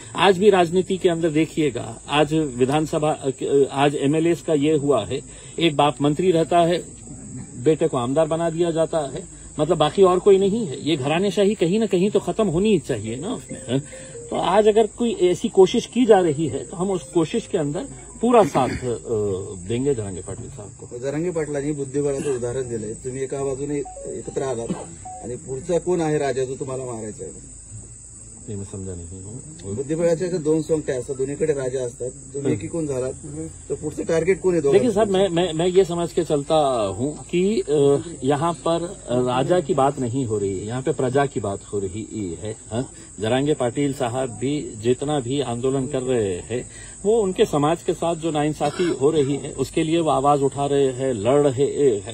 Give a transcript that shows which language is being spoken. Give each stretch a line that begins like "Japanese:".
Hindi: आज भी राजनीति के अंदर देखिएगा, आज विधानसभा, आज एमएलए का ये हुआ है, एक बाप मंत्री रहता है, बेटे को आमदार बना दिया जाता है, मतलब बाकी और कोई नहीं है. ये घरानेशाही कहीं ना कहीं तो खत्म होनी चाहिए ना उसमें. तो आज अगर कोई ऐसी कोशिश की जा रही है तो हम उस कोशिश के अंदर पूरा साथ देंगे जरांगे पाटील साहब को.
Marathi: जरांगे पाटलांनी बुद्धिबळाचं उदाहरण दिलंय. तुम्ही एका बाजूने एकत्र आलात आणि पुढचा कोण आहे राजा जो तुम्हाला मारायचा आहे?
Hindi: नहीं, मैं समझा नहीं.
Marathi: बुद्धिबळाच्या 2 सोंगट्या असतात, दोन्हीकडे राजा असतात. तुम्ही एकीकून झालात तर पुढचं टार्गेट कोण आहे?
Hindi: देखिए साहब, मैं ये समझ के चलता हूं कि यहाँ पर राजा की बात नहीं हो रही है, यहाँ पे प्रजा की बात हो रही है. जरांगे पाटिल साहब भी जितना भी आंदोलन कर रहे हैं वो उनके समाज के साथ जो नाइंसाफी हो रही है उसके लिए वो आवाज उठा रहे हैं, लड़ रहे हैं।